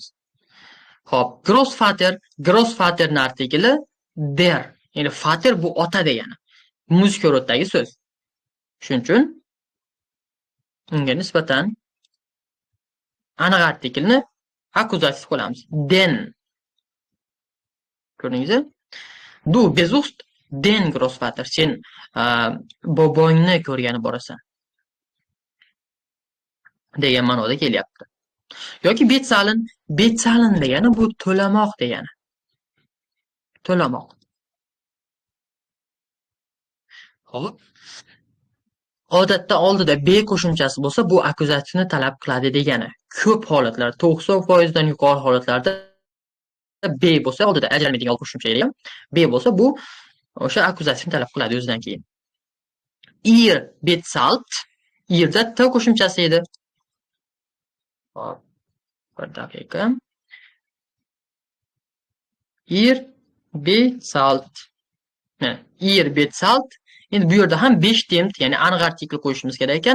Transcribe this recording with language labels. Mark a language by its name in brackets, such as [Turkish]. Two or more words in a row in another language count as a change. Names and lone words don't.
[Uzbek] Xo'p, Großvaterning artikli der. Ya'ni Vater bu ota degani. Muzika rodidagi so'z. Shuning uchun unga nisbatan aniq artiklni akuzativ qo'yamiz. Den. Ko'rdingizmi? [German] Du besuchst den Großvater. [Uzbek] Sen bobongni ko'rgani borasan. degan ma'noda kelyapti. Yoki bezahlen degani bu to'lamoq degani. To'lamoq. Xo'p. Odatda oldida be qo'shimchasi bo'lsa, bu akuzativni talab qiladi degani. Ko'p holatlarda, 90% dan yuqori holatlarda be bo'lsa, oldida ajralmaydigan qo'shimcha edi ham. Be bo'lsa, bu o'sha akuzativni talab qiladi o'zidan keyin. [German] Ihr bezahlt, [Uzbek] irda t qo'shimchasi edi. Hop. Bir daqiqa. [German] Ir bezahlt. Ir bezahlt. [Uzbek] Endi bu yerda ham 5 temp, ya'ni aniq artikl qo'yishimiz kerak ekan.